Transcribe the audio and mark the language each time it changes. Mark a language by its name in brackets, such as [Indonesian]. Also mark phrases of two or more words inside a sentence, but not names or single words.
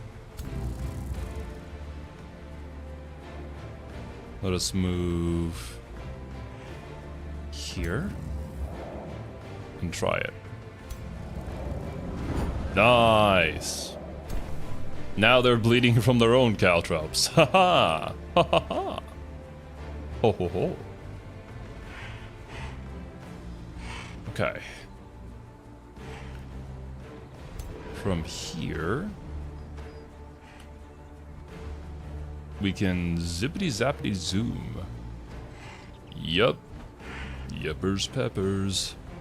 [English] Let us move here and try it. Nice. Now they're bleeding from their own caltrops. Ha ha. Ha ha ha. Ho ho ho. Okay. From here, we can zippity zappity zoom. Yup. Yuppers peppers.